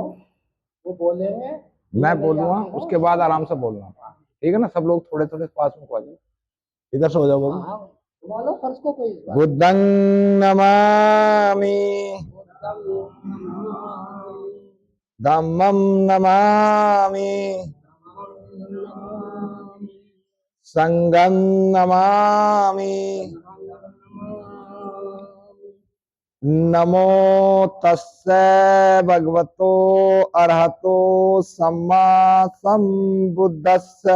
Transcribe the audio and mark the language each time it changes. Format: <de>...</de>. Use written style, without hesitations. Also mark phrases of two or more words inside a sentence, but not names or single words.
<hi>वो बोलेंगे, मैं बोलूंगा, उसके बाद आराम से बोलना। ठीक है ना? सब लोग थोड़े थोड़े पास में आ जाओ, इधर से हो जाओ बाबू। बोलो फर्स्ट को कोई</hi> <pi>बुद्धं नमामि, धम्मं नमामि, संघं नमामि। नमो तस्से भगवतो अरहतो सम्मा संबुद्धस्स।</pi>